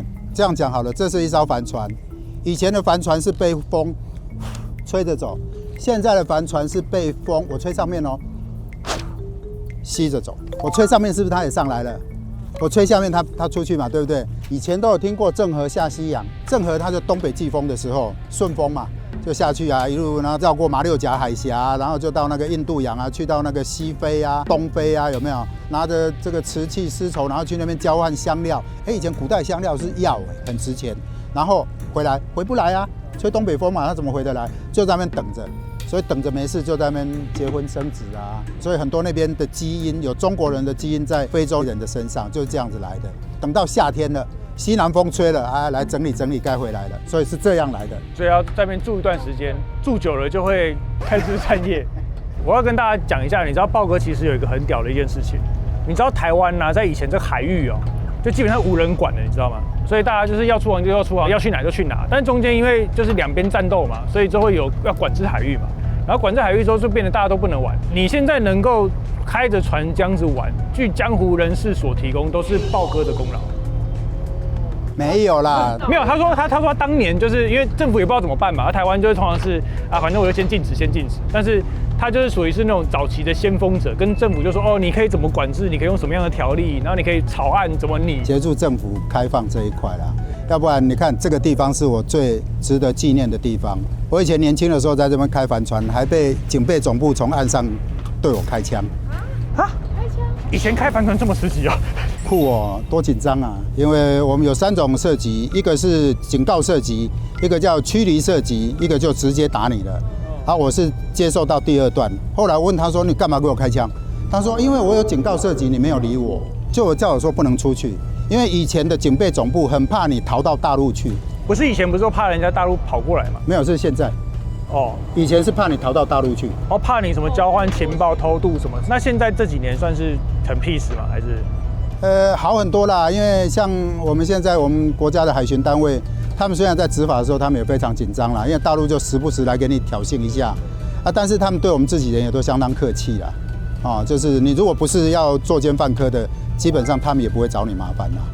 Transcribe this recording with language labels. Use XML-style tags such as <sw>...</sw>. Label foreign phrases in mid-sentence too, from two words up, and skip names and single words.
<zh>這樣講好了，這是一艘帆船，以前的帆船是被風吹着走，現在的帆船是被風，我吹上面哦，吸着走。我吹上面是不是它也上來了？我吹下面它出去嘛，對不对？以前都有听过郑和下西洋，郑和它就東北季風的時候，順風嘛，就下去啊，一路然後繞過馬六甲海峽，然後就到那個印度洋啊，去到那個西非啊、東非啊，有沒有？拿着這個瓷器絲綢，然後去那邊交換香料。以前古代香料是藥，很值錢。然後回不來啊，吹東北風嘛，它怎麼回得來？就在那邊等着。所以等着沒事就在那邊結婚生子啊。所以很多那邊的基因有中國人的基因在非洲人的身上，就是這樣子來的。等到夏天了，西南風吹了啊，來整理整理該回來了，所以是這樣來的。所以要在那邊住一段時間，住久了就會開枝散葉。我要跟大家講一下，你知道豹哥其實有一個很屌的一件事情，你知道台灣啊，在以前這個海域哦，就基本上無人管的，你知道嗎？所以大家就是要出航就要出航，要去哪就去哪。但中間因為就是兩邊戰鬥嘛，所以就會有要管制海域嘛。然後管制海域之後，就變得大家都不能玩。你現在能夠開着船這樣子玩，據江湖人士所提供，都是豹哥的功勞。沒有啦，沒有。他說他當年就是因為政府也不知道怎麼辦嘛，台灣就是通常是啊，反正我就先禁止。但是他就是屬於是那種早期的先鋒者，跟政府就说哦，你可以怎么管制，你可以用什麼樣的條例，然後你可以草案怎麼擬，協助政府開放這一塊啦。要不然你看這個地方是我最值得紀念的地方。我以前年輕的時候在這邊開帆船，還被警備總部從岸上對我開槍。啊？以前開帆船這麼刺激哦？酷哦，多緊張啊！因為我們有3種射擊，一個是警告射擊，一個叫驅離射擊，一個就直接打你了。啊，我是接受到第2段。後來我問他說：“你幹嘛給我開槍？”他說：“因為我有警告射擊，你沒有理我，就叫我說不能出去。因為以前的警備總部很怕你逃到大陸去。不是以前不是說怕人家大陸跑過來嗎？沒有，是現在。哦，以前是怕你逃到大陸去，哦，怕你什麼交換情報、偷渡什麼。那現在這幾年算是很 peace 嗎？還是？好很多啦。因為像我們現在我們國家的海巡單位，他們雖然在執法的時候，他們也非常緊張啦，因為大陸就時不時來給你挑釁一下啊。但是他們對我們自己人也都相當客氣啦。啊，就是你如果不是要作奸犯科的，基本上他們也不會找你麻煩啦。</zh>